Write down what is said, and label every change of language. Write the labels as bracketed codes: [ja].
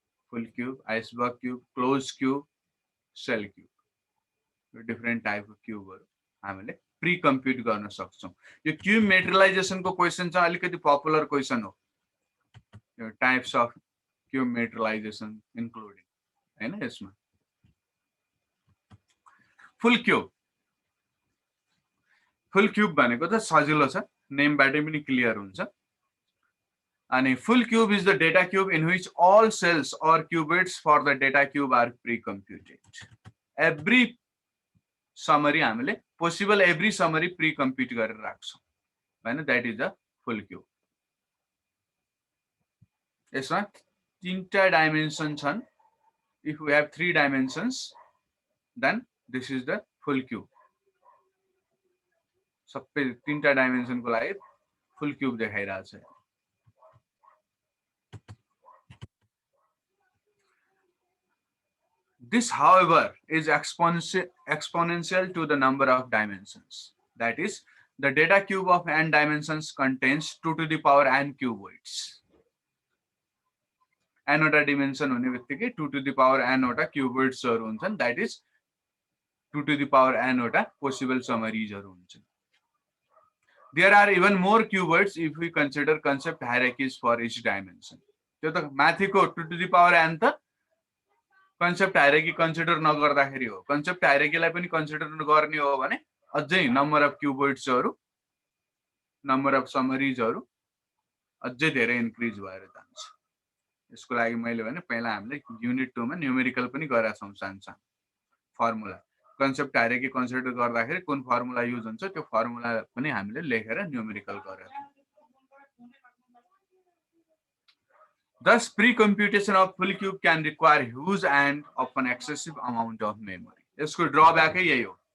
[ne] Full cube, iceberg cube, close cube, sale cube, different type of क्यूबहरु हामीले pre कम्प्युट गर्न सक्छौं। यो क्यूब मेटेरियलाइजेसन को क्वेशन चाहिँ अलिकति पपुलर क्वेशन हो, यो टाइप्स अफ क्यूब मेटेरियलाइजेसन इन्क्लुडिङ हैन। यसमा फुल क्यूब, फुल क्यूब भनेको त सजिलो छ, नेमबाटै पनि क्लियर हुन्छ। [en] अनि full cube is the data cube in which all cells or qubits for the data cube are pre-computed. Every summary [ne] हामीले [en] possible every summary pre-compute [ne] गरेर राख्छौं हैन, [en] that is the full cube. [ne] यसमा तीनटा डाइमेन्सन छन्। [en] If we have 3 dimensions, then this is the full cube. [ne] सबै तीनटा dimension को लागि फुल क्यूब देखाइरहेको छ। [en] This, however, is exponential to the number of dimensions. That is, the data cube of n dimensions contains 2 to the power n cuboids. [ne] n वटा dimension हुने बित्तिकै [en] 2 to the power n [ne] वटा cuboids हरु हुन्छन्। [en] That is 2 to the power n वटा possible summaries [ne] हरु हुन्छन्। [en] There are even more cuboids if we consider concept hierarchies for each dimension. [ne] त्यो त माथिको [en] 2 to the power n [ne] त कन्सेप्ट हायरार्की कन्सिडर नगर्दाखेरि हो। कन्सेप्ट हायरार्कीलाई पनि कन्सिडर गर्ने हो भने अझै नम्बर अफ क्यूबोइड्सहरु, नम्बर अफ समरीजहरु अझै धेरै इन्क्रिज भएर जान्छ। यसको लागि मैले भने पहिला हामीले युनिट 2 मा न्यूमेरिकल पनि गरेका छौं, सानसानो फर्मुला। कन्सेप्ट हायरार्की कन्सिडर गर्दाखेरि कुन फर्मुला युज हुन्छ त्यो फर्मुला पनि हामीले लेखेर न्यूमेरिकल गरेका छौं। [en] Thus, pre-computation of full cube can require huge and often excessive amount of memory. [ne] यसको ड्रॉबैक है यही हो।